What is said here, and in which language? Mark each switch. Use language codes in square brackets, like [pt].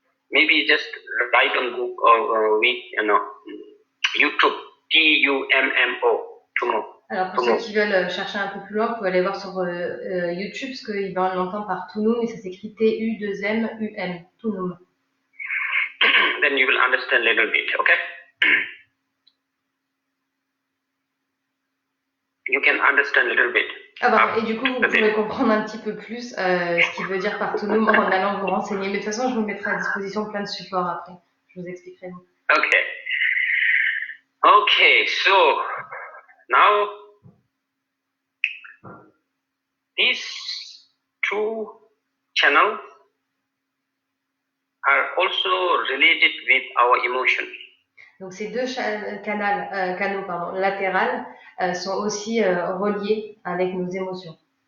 [en] Maybe just write on Google, YouTube, T-U-M-M-O, Tumu. [fr] Alors pour ceux qui veulent chercher un peu plus loin, vous pouvez aller voir sur YouTube, parce qu'ils l'entendent par Tunum, et ça s'écrit T-U-2-M-U-M, Tunum. [en] Then you will understand a little bit, okay? You can understand a little bit. [fr] Ah bon, et du coup, vous pourrez comprendre un petit peu plus ce qu'il veut dire par Tunum en allant vous renseigner. Mais de toute façon, je vous mettrai à disposition plein de supports après. Je vous expliquerai. [en] Okay, so now these 2 channels are also related with our emotions. [fr] Donc ces 2 canaux latérales sont aussi reliés avec nos émotions.